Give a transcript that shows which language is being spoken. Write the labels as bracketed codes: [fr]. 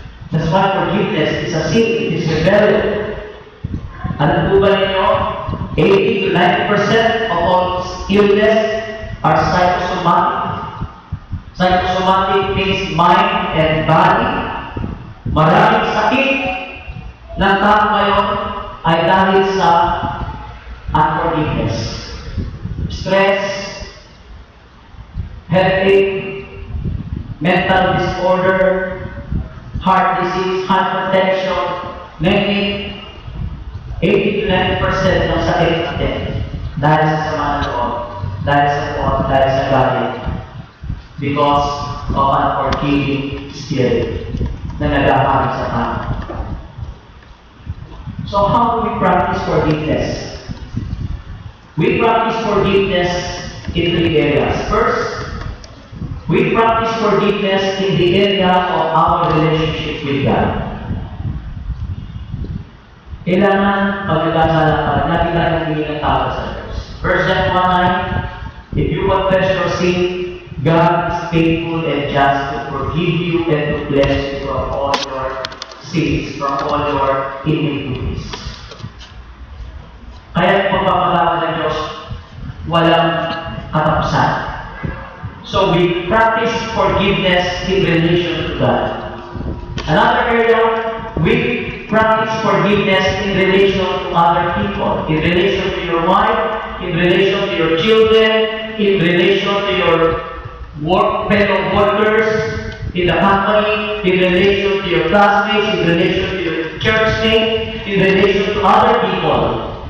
[en] That's why forgiveness is a sin, it is rebellion. [tl] Alam po ba ninyo, [en] 80 to 90% of all illness are psychosomatic. Psychosomatic means mind and body. [tl] Maraming sakit ng tao ngayon ay dahil sa unforgiveness. [en] Stress, headache, mental disorder, heart disease, hypertension, many 80 to 90% [tl] ng sakit natin dahil sa sama ng loob, dahil sa loob, dahil sa galit, [en] because of unforgiving spirit [tl] na nagahari sa tao. [en] So how do we practice forgiveness? We practice forgiveness in 3 areas. First, we practice forgiveness in the area of our relationship with God. [tl] Kailangan pagkakasala pa rin natin tayo hindi ng tao sa Diyos. [en] 1 John 1:9, if you confess your sin, God is faithful and just to forgive you and to bless you from all your sins, from all your iniquities. [tl] Kaya pagpapatawad ng Diyos, walang katapusan. [en] So we practice forgiveness in relation to God. Another area, we practice forgiveness in relation to other people, in relation to your wife, in relation to your children, in relation to your fellow workers in the company, in relation to your classmates, in relation to your church mate, in relation to other people.